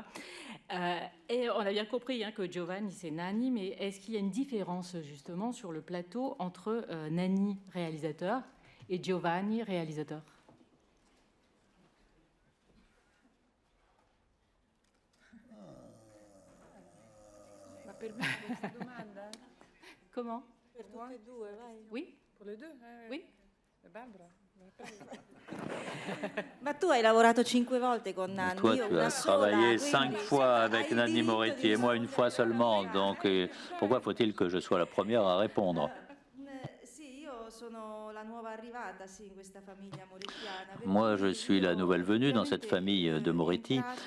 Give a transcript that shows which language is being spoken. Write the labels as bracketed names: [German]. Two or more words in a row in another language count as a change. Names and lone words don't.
[French] Et on a bien compris que Giovanni, c'est Nanni, mais est-ce qu'il y a une différence justement sur le plateau entre Nanni, réalisateur, et Giovanni, réalisateur? Comment? Oui? Pour les deux? Oui? Barbara. [Italian] Ma tu hai lavorato 5 volte con Nanni. [French] Toi, tu as travaillé 5 fois avec Nanni Moretti et moi une fois seulement. Donc, pourquoi faut-il que je sois la première à répondre? Moi, je suis la nouvelle venue dans cette famille de Moretti.